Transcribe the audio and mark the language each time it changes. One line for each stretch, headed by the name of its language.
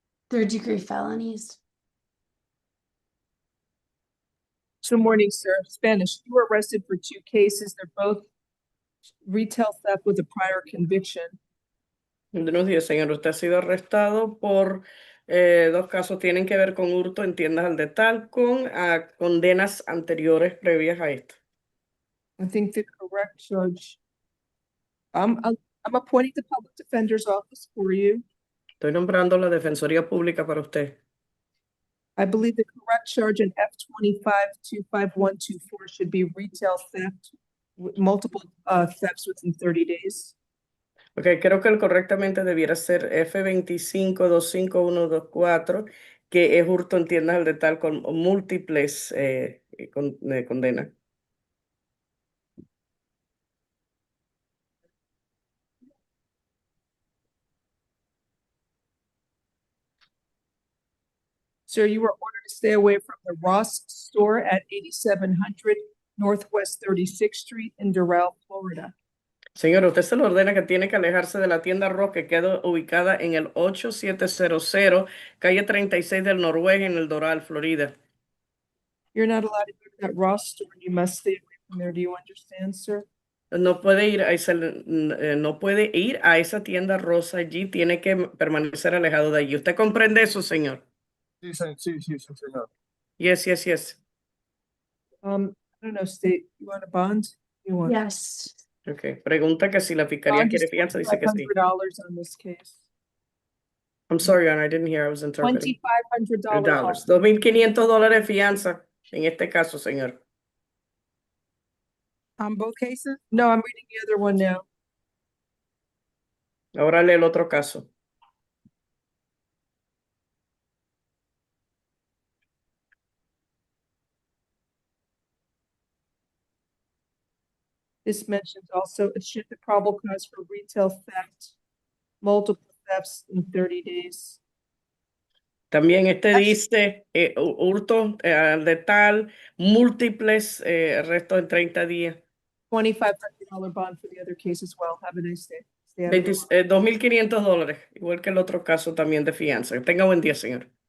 English: Third-degree felonies. Good morning, sir. Spanish. You were arrested for 2 cases. They're both retail theft with a prior conviction.
Spanish: Buenos días, señor. Usted ha sido arrestado por 2 casos. Tienen que ver con hurto en tiendas al detal con condenas anteriores previas a esta.
English: I think the correct judge. I'm appointing the public defender's office for you.
Spanish: Estoy nombrando la Defensoría Pública para usted.
English: I believe the correct charge in F25-25124 should be retail theft with multiple thefts within 30 days.
Spanish: Okay, creo que correctamente debiera ser F25-25-124, que es hurto en tiendas al detal con múltiples condenas.
English: Sir, you were ordered to stay away from the Ross store at 8700 Northwest 36th Street in Doral, Florida.
Spanish: Señor, usted se le ordena que tiene que alejarse de la tienda Ross que queda ubicada en el 8700, calle 36 del Noroeste en el Doral, Florida.
English: You're not allowed to go to that Ross store. You must stay away from there. Do you understand, sir?
Spanish: No puede ir a esa tienda Rosa allí, tiene que permanecer alejado de allí. ¿Usted comprende eso, señor? Sí, señor.
English: Yes, yes, yes. I don't know, state, you want a bond? You want? Yes. Okay.
Spanish: Pregunta que si la fiscalía
English: Bond
Spanish: quiere
English: is
Spanish: fianza, dice que sí.
English: $2,500 on this case. I'm sorry, Anna, I didn't hear, I was interpreting. $2,500.
Spanish: $2,500 fianza en este caso, señor.
English: On both cases? No, I'm reading the other one now.
Spanish: Ahora lee el otro caso.
English: This mentions also a shift of probable cause for retail theft, multiple thefts in 30 days.
Spanish: También dice hurto al detal, múltiples arrestos en 30 días.
English: $2,500 bond for the other case as well. Have a nice day. Stay out of the law.
Spanish: $2,500, igual que el otro caso también de fianza. Que tenga buen día, señor.